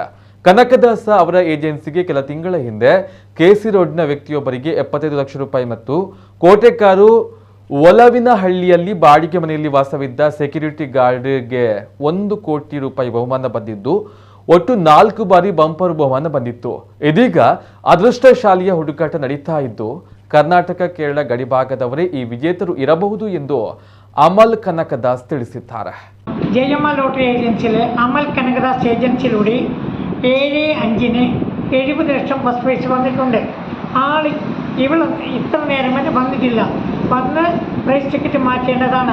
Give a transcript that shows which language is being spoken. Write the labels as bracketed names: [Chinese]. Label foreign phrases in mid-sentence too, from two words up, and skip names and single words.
[Kannada] ಕನಕದಾಸ ಅವರ ಏಜೆನ್ಸಿಗೆ ಕೆಲ ತಿಂಗಳ ಹಿಂದೆ KC ರೋಡ್ನ ವ್ಯಕ್ತಿಯೊಬ್ಬರಿಗೆ 75 ಲಕ್ಷ ರೂಪಾಯಿ ಮತ್ತು ಕೋಟೆಕಾರು ಒಲವಿನಹಳ್ಳಿಯಲ್ಲಿ ಬಾಡಿಗೆ ಮನೆಯಲ್ಲಿ ವಾಸವಿದ್ದ ಸೆಕ್ಯೂರಿಟಿ ಗಾರ್ಡ್ಗೆ 1 ಕೋಟಿ ರೂಪಾಯಿ ಬಹುಮಾನ ಬಂದಿದ್ದು, ಒಟ್ಟು 4 ಬಾರಿ ಬಂಪರ್ ಬಹುಮಾನ ಬಂದಿತ್ತು. ಇದೀಗ ಅದೃಷ್ಟಶಾಲಿಯ ಹುಡುಕಾಟ ನಡೀತಾ ಇದ್ದು, ಕರ್ನಾಟಕ ಕೇರಳ ಗಡಿಭಾಗದವರೇ ಈ ವಿಜೇತರು ಇರಬಹುದು ಎಂದು അമൽ കനകദാസ് ತಿಳಿಸಿದ್ದಾರೆ. [Malayalam] ജയമ്മ ലോട്ടറി ഏജൻസിയിലെ അമൽ കനകദാസ് ഏജൻസിയിലൂടെ 7/5-ന് 70 ലക്ഷം [English] first prize [Malayalam] വന്നിട്ടുണ്ട്. ഇവൾ ഇത്ര നേരം വരെ വന്നിട്ടില്ല. വന്ന് പ്രൈസ് ടിക്കറ്റ് മാറ്റേണ്ടതാണ്.